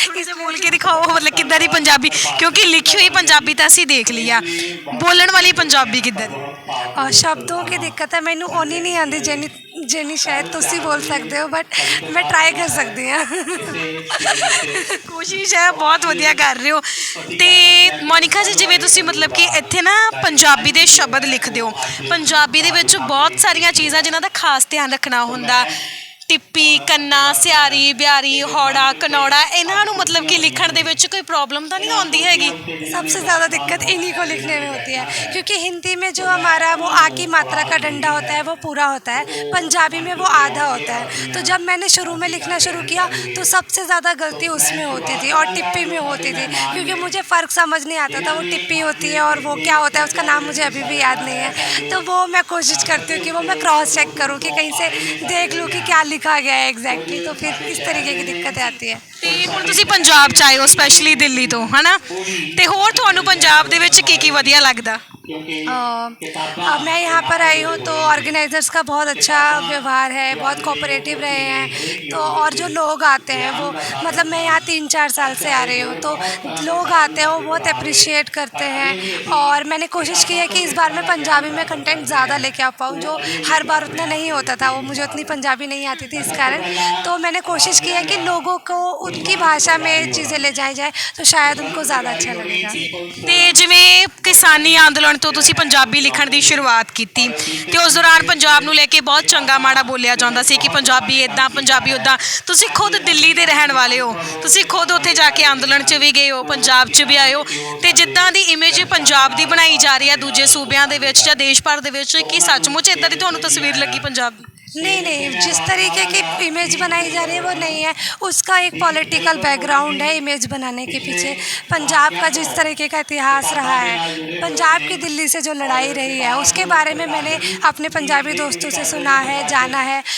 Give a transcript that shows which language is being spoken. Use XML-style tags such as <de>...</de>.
<hi>इसे बोल के दिखाओ मतलब किद्दां दी पंजाबी, क्योंकि लिखी हुई पंजाबी</hi> <pa>ਤਾਂ ਅਸੀਂ</pa> <hi>देख लिया, बोलण वाली पंजाबी किद्दां दी? और शब्दों की दिक्कत है, मैनू ओनी नहीं आती जिन्नी शायद तुसी बोल सकते हो, बट मैं ट्राई कर सकती हाँ।</hi> <pa>ਕੋਸ਼ਿਸ਼ ਹੈ, ਬਹੁਤ ਵਧੀਆ ਕਰ ਰਹੇ ਹੋ। ਤੇ ਮੋਨਿਕਾ ਜੀ, ਜਿਵੇਂ ਤੁਸੀਂ ਮਤਲਬ ਕਿ ਇੱਥੇ ਨਾ ਪੰਜਾਬੀ ਦੇ ਸ਼ਬਦ ਲਿਖਦੇ ਹੋ, ਪੰਜਾਬੀ ਦੇ ਵਿੱਚ ਬਹੁਤ ਸਾਰੀਆਂ ਚੀਜ਼ਾਂ ਜਿਨ੍ਹਾਂ ਦਾ ਖਾਸ ਧਿਆਨ ਰੱਖਣਾ ਹੁੰਦਾ, ਟਿੱਪੀ, ਕੰਨਾ, ਸਿਆਰੀ, ਬਿਆਰੀ, ਹੌੜਾ, ਕਨੌੜਾ, ਇਹਨਾਂ ਨੂੰ मतलब कि लिखण दे विच कोई प्रॉब्लम तो नहीं आती हैगी?</pa> <hi>सबसे ज़्यादा दिक्कत इन्हीं को लिखने में होती है, क्योंकि हिंदी में जो हमारा वो आ की मात्रा का डंडा होता है वो पूरा होता है, पंजाबी में वो आधा होता है। तो जब मैंने शुरू में लिखना शुरू किया तो सबसे ज़्यादा गलती उसमें होती थी और टिप्पी में होती थी, क्योंकि मुझे फ़र्क समझ नहीं आता था वो टिप्पी होती है और वो क्या होता है, उसका नाम मुझे अभी भी याद नहीं है। तो वो मैं कोशिश करती हूँ कि वो मैं क्रॉस चेक करूँ कि कहीं से देख लूँ कि क्या लिखा गया है एग्जैक्टली, तो फिर इस तरीके की दिक्कतें आती है।</hi> <pa>ਤੇ ਹੁਣ ਤੁਸੀਂ ਪੰਜਾਬ ਚ ਆਏ ਹੋ ਸਪੈਸ਼ਲੀ ਦਿੱਲੀ ਤੋਂ, ਹਨਾ? ਤੇ ਹੋਰ ਤੁਹਾਨੂੰ ਪੰਜਾਬ ਦੇ ਵਿੱਚ ਕੀ ਵਧੀਆ ਲੱਗਦਾ?</pa> <hi>मैं यहाँ पर आई हूँ तो ऑर्गेनाइज़र्स का बहुत अच्छा व्यवहार है, बहुत कोऑपरेटिव रहे हैं। तो और जो लोग आते हैं वो मतलब मैं यहाँ 3-4 साल से आ रही हूँ, तो लोग आते हैं वो बहुत अप्रिशिएट करते हैं। और मैंने कोशिश की है कि इस बार मैं पंजाबी में कंटेंट ज़्यादा लेके आ पाऊँ, जो हर बार उतना नहीं होता था, वो मुझे उतनी पंजाबी नहीं आती थी इस कारण। तो मैंने कोशिश की है कि लोगों को उनकी भाषा में चीज़ें ले जाई जाए तो शायद उनको ज़्यादा अच्छा लगेगा।</hi> <pa>ਤੇ ਜਿਵੇਂ ਕਿਸਾਨੀ ਅੰਦੋਲਨ ਤੋਂ ਤੁਸੀਂ ਪੰਜਾਬੀ ਲਿਖਣ ਦੀ ਸ਼ੁਰੂਆਤ ਕੀਤੀ ਤੇ ਉਸ ਦੌਰਾਨ ਪੰਜਾਬ ਨੂੰ ਲੈ ਕੇ ਬਹੁਤ ਚੰਗਾ ਮਾੜਾ ਬੋਲਿਆ ਜਾਂਦਾ ਸੀ ਕਿ ਪੰਜਾਬੀ ਇੱਦਾਂ, ਪੰਜਾਬੀ ਉੱਦਾਂ। ਤੁਸੀਂ ਖੁਦ ਦਿੱਲੀ ਦੇ ਰਹਿਣ ਵਾਲੇ ਹੋ, ਤੁਸੀਂ ਖੁਦ ਉੱਥੇ ਜਾ ਕੇ ਅੰਦੋਲਨ 'ਚ ਵੀ ਗਏ ਹੋ, ਪੰਜਾਬ 'ਚ ਵੀ ਆਏ ਹੋ, ਤੇ ਜਿੱਦਾਂ ਦੀ ਇਮੇਜ ਪੰਜਾਬ ਦੀ ਬਣਾਈ ਜਾ ਰਹੀ ਹੈ ਦੂਜੇ ਸੂਬਿਆਂ ਦੇ ਵਿੱਚ ਜਾਂ ਦੇਸ਼ ਭਰ ਦੇ ਵਿੱਚ, ਕੀ ਸੱਚਮੁੱਚ ਇੱਦਾਂ ਦੀ ਤੁਹਾਨੂੰ ਤਸਵੀਰ ਲੱਗੀ ਪੰਜਾਬ ਦੀ?</pa> <hi>नहीं, जिस तरीके की इमेज बनाई जा रही है वो नहीं है, उसका एक पॉलिटिकल बैकग्राउंड है इमेज बनाने के पीछे। पंजाब का जिस तरीके का इतिहास रहा है, पंजाब की दिल्ली से जो लड़ाई रही है उसके बारे में मैंने अपने पंजाबी दोस्तों से सुना है, जाना है।</hi>